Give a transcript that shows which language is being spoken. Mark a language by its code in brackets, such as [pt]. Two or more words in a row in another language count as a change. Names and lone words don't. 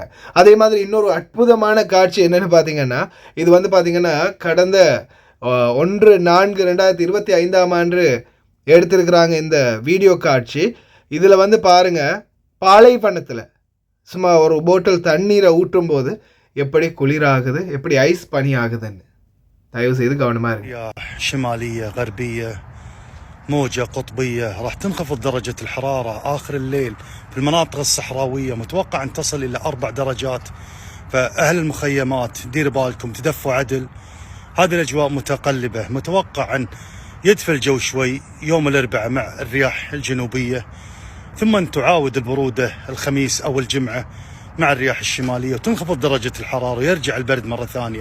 [ta] அதே மாதிரி இன்னொரு அற்புதமான காட்சி என்னென்னு பார்த்தீங்கன்னா, இது வந்து பார்த்தீங்கன்னா கடந்த 1/4/2025 எடுத்திருக்கிறாங்க இந்த வீடியோ காட்சி. இதில் வந்து பாருங்கள், பாலைவனத்தில் சும்மா ஒரு போட்டில் தண்ணீரை ஊற்றும் போது எப்படி குளிராகுது, எப்படி ஐஸ் பனி ஆகுதுன்னு தயவு செய்து கவனமாக இருக்கு. [ar] شمالية غربية موجة قطبية راح تنخفض درجة الحرارة آخر الليل في المناطق الصحراوية، متوقع أن تصل إلى 4 درجات. فأهل المخيمات دير بالكم، تدفوا عدل. هذه الأجواء متقلبة، متوقع أن يدفى الجو شوي يوم الأربعاء مع الرياح الجنوبية، ثم تعاود البرودة الخميس أو الجمعة مع الرياح الشمالية، وتنخفض درجة الحرارة ويرجع البرد مرة ثانية.